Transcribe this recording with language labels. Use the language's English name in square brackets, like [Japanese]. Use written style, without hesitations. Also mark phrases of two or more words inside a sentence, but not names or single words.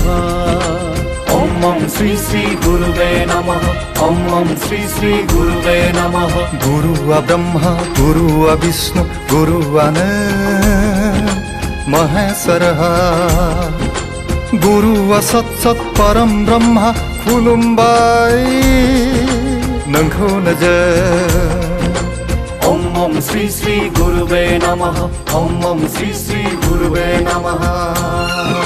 [Sanskrit] ॐ ॐ श्री श्री गुरुवे नमः ॐ ॐ श्री श्री गुरुवे नमः गुरु ब्रह्मा गुरु विष्णु गुरु महेश्वर गुरु सत् परम ब्रह्म [Bodo] खुलुमबाय नोंखौनो जों [Sanskrit] ॐ ॐ श्री श्री गुरुवे नमः ॐ ॐ श्री श्री गुरुवे नमः